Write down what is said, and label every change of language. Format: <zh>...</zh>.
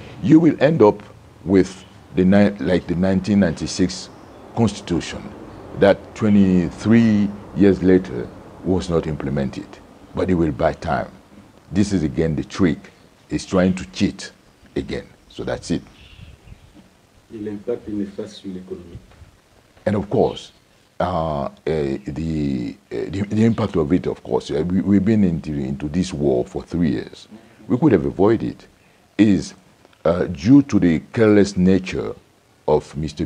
<en>You will end up with the 1996 constitution that 23 years later was not implemented, but it will buy time. This is again the trick. It's trying to cheat again. So that's it.</en> <fr>L'impact néfaste sur l'économie.</fr> <en>And of course, the impact of it, of course, we've been into this war for 3 years. We could have avoided it. Is due to the careless nature of Mr.</en>